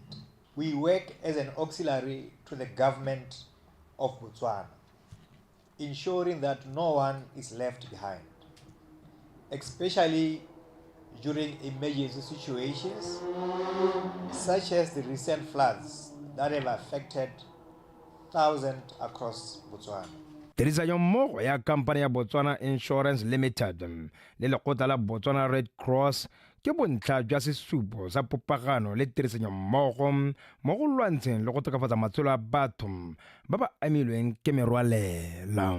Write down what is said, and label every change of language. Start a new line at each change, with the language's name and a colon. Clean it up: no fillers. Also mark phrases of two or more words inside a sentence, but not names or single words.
English: We work as an auxiliary to the government of Botswana, ensuring that no one is left behind, especially during emergency situations such as the recent floods that have affected thousands across Botswana.
Tswana: Tirisanyo mmogo ya company ya Botswana Insurance Limited le lekgotla la Botswana Red Cross ke bontlha jwa sesupo sa popagano le tirisanyo mmogo mo go lwantsheng le go tokafatsa matshelo a batho ba ba amilweng ke merwalela.